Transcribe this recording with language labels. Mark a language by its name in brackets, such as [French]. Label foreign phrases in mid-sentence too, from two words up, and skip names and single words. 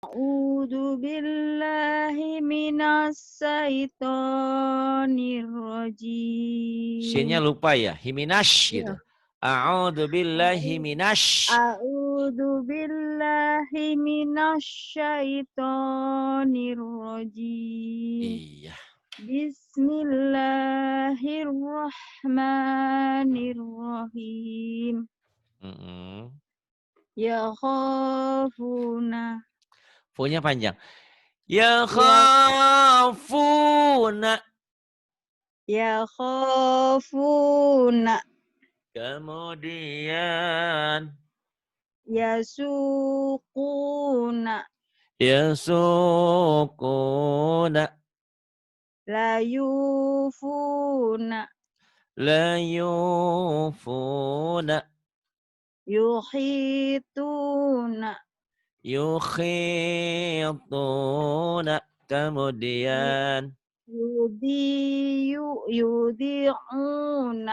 [Arabic] A'udzu billahi minas syaitonir [Indonesian] Shinnya [Arabic] rajim. [Indonesian] lupa ya. Himinash gitu. Ya. [Arabic] A'udzu billahi minash. A'udzu billahi minas syaitonir rajim. [Indonesian] Iya. [Arabic] Bismillahirrahmanirrahim. Mm-mm. Ya khafuna. [Indonesian] Fu-nya panjang. Ya Ya [Arabic] khafuna. ya khafuna. [Indonesian] Kemudian [Arabic] Yasuquna. yasukuna. La yufuna. La yufuna. Yuhituna. Yukhituna. [Indonesian] Kemudian [Arabic] Yudi'una.